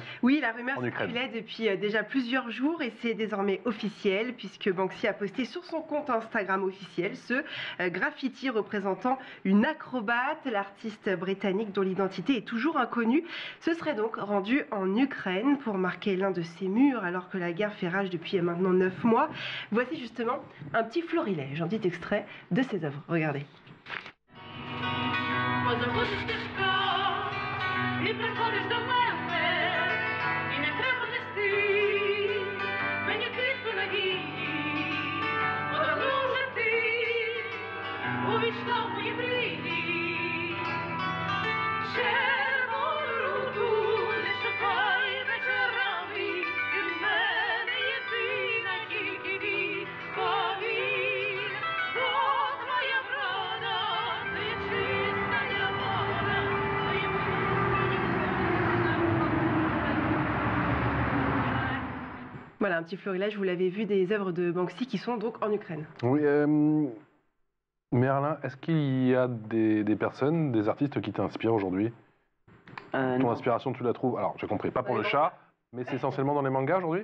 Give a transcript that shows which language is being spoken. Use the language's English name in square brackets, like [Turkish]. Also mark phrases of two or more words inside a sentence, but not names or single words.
[French] Oui, la rumeur circulait depuis déjà plusieurs jours, et c'est désormais officiel, puisque Banksy a posté sur son compte Instagram officiel ce graffiti représentant une acrobate, l'artiste britannique dont l'identité est toujours inconnue. Ce serait donc rendu en Ukraine pour marquer l'un de ses murs, alors que la guerre fait rage depuis maintenant 9 mois. Voici justement un petit florilège, un petit extrait de ses œuvres. Regardez. [Ukrainian] І приходиш до мене, і не треба нести мені квітку надії, повернувши ти, увійшла в мої мрії. Червону руку не шукай вечорами, ти в мене єдина тільки від, повір, бо твоя врода, ти чиста вода, твоїм [French] Voilà, un petit florilège, vous l'avez vu, des œuvres de Banksy qui sont donc en Ukraine. Oui, Merlin, est-ce qu'il y a des personnes, des artistes qui t'inspirent aujourd'hui? Ton inspiration, tu la trouves? Alors, j'ai compris, pas pour le chat, Mais c'est essentiellement dans les mangas aujourd'hui?